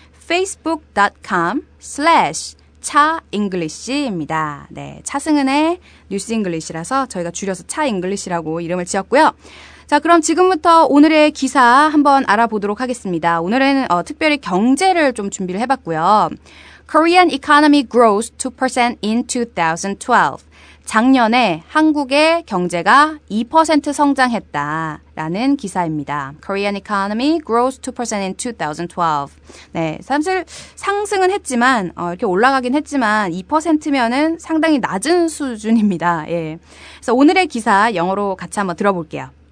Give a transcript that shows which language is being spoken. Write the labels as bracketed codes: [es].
[ko] facebook.com/차잉글리시입니다. 네, 차승은의 뉴스 잉글리시라서 저희가 줄여서 차잉글리시라고 이름을 지었고요. 자, 그럼 지금부터 오늘의 기사 한번 알아보도록 하겠습니다. 오늘은 특별히 경제를 좀 준비를 해봤고요. [en] Korean economy grows 2% in 2012. [ko] 작년에 한국의 경제가 2% 성장했다라는 기사입니다. [en] Korean economy grows 2% in 2012. [ko] 네, 사실 상승은 했지만 이렇게 올라가긴 했지만 2%면은 상당히 낮은 수준입니다. 예. 그래서 오늘의 기사 영어로 같이 한번 들어볼게요.